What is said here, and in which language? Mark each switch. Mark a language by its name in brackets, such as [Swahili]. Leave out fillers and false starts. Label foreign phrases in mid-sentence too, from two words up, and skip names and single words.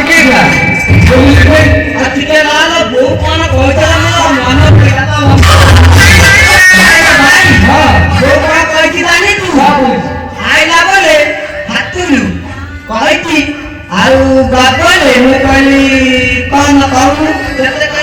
[Hindi] गया बोलिए [Odia] ଟିକେ ନହେଲେ ବୋଉ କଣ କହିଥିଲା ମୋର ମନ ପଇଲା ତ ଭାଇ [Hindi] हाँ [Odia] ବୋଉ କଣ କହିଛି ଜାଣିଛୁ [Hindi] हाँ बोलिए [Odia] ଆଇଲା ବେଳେ ହାତୁରୁ କହିଛି ଆଉ ବାବଲେ ମୁଁ କହିଲି କଣ କହୁନୁ ଯେତେ